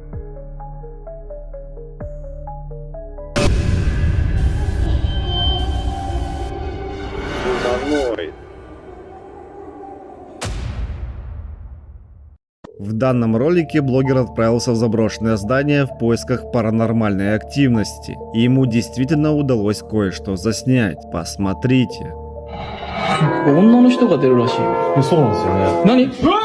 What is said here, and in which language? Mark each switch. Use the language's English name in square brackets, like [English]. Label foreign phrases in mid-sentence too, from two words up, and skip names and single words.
[Russian] В данном ролике блогер отправился в заброшенное здание в поисках паранормальной активности. И ему действительно удалось кое-что заснять. Посмотрите. [Japanese] 女の人が出るらしいよ。そうなんですよね。何？